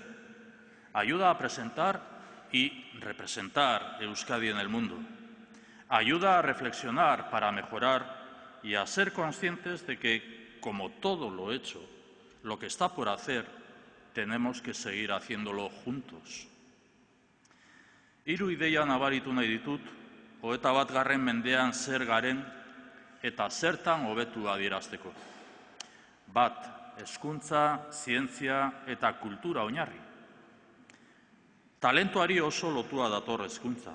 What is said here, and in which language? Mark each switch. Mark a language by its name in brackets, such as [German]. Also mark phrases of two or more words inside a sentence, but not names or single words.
[Spanish] Ayuda a presentar y representar Euskadi en el mundo. Ayuda a reflexionar para mejorar y a ser conscientes de que, como todo lo hecho, lo que está por hacer, tenemos que seguir haciéndolo juntos. [Basque] Hiru ideia nabaritu nahi ditut, 21. mendean zer garen eta zertan hobetu adierazteko. Bat, hezkuntza, zientzia eta kultura oinarri. Talentuari oso lotua dator hezkuntza.